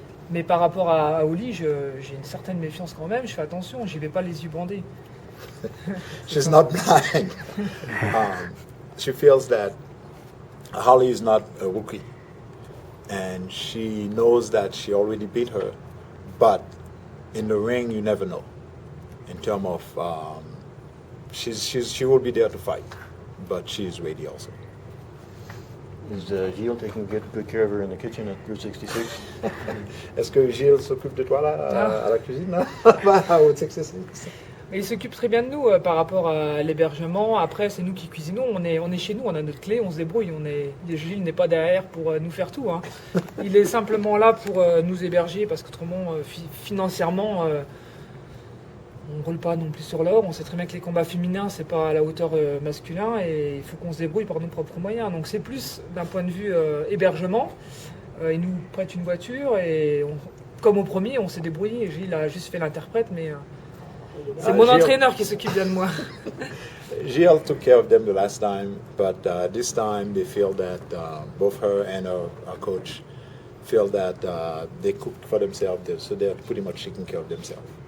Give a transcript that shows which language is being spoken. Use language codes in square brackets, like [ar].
[fr] Mais par rapport à Holly, j'ai une certaine méfiance quand même. Je fais attention, je n'y vais pas les yeux bandés. [en] She's not blind. She feels that Holly is not a rookie. And she knows that she already beat her. But in the ring, you never know. In terms of, she will be there to fight, but she is ready also. Is Gilles taking good care of her in the kitchen at Route 66? [fr] Est-ce que Gilles s'occupe de toi là, à la cuisine là? À Route 66? Et il s'occupe très bien de nous par rapport à l'hébergement. Après, c'est nous qui cuisinons. On est chez nous, on a notre clé, on se débrouille. Gilles n'est pas derrière pour nous faire tout. Hein. Il est simplement là pour nous héberger parce qu'autrement, financièrement, on ne roule pas non plus sur l'or. On sait très bien que les combats féminins, c'est pas à la hauteur masculin et il faut qu'on se débrouille par nos propres moyens. Donc c'est plus d'un point de vue hébergement. Il nous prête une voiture et comme au premier, on s'est débrouillé. Gilles a juste fait l'interprète, mais c'est mon entraîneur qui s'occupe bien de moi. [en] Gilles took care of them the last time, but this time they feel that both her and her coach feel that they cook for themselves, so they're pretty much taking care of themselves.